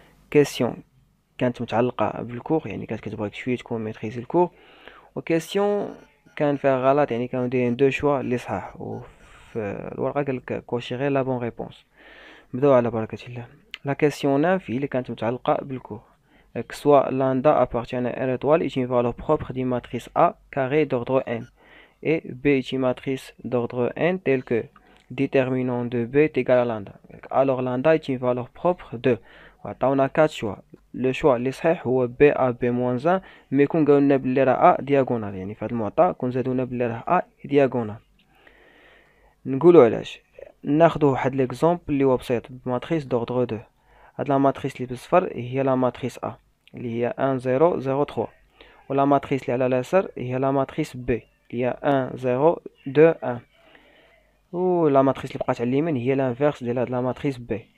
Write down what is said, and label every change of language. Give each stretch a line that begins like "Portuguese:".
Arabic: كيسيون كانت متعلقه بالكور، يعني كانت كتبغيك شويه تكون ميتريزي الكور، وكيسيون كان فيها غلط، يعني كانوا دايرين دو شوا اللي صحاح، وفي الورقه قالك كوشي غير لا بون ريبونس. نبداو على بركة الله. لا كيسيون 9 هي اللي كانت متعلقه بالكور.
French: Que soit lambda appartient à R étoile est une valeur propre d'une matrice A carré d'ordre n. Et B est une matrice d'ordre n telle que déterminant de B est égal à lambda. Alors lambda est une valeur propre de. On a 4 choix. Le choix
Arabic: اللي صحيح هو B A B moins 1
French: mais
Arabic: كون قالولنا بلي راه A diagonal، يعني في هاد المعطى كون زادونا بلي راه A diagonal. نقولو علاش. ناخدو واحد ليكزومبل اللي هو بسيط بماتريس دوردر 2. هاد لا ماتريس اللي بالصفر هي لا ماتريس A اللي هي 1 0 0 3، ولا ماتريس اللي على اليسار هي لا ماتريس B اللي هي 1 0 2 1، و لا ماتريس اللي بقات على اليمين هي لانفيرس ديال هاد لا ماتريس B.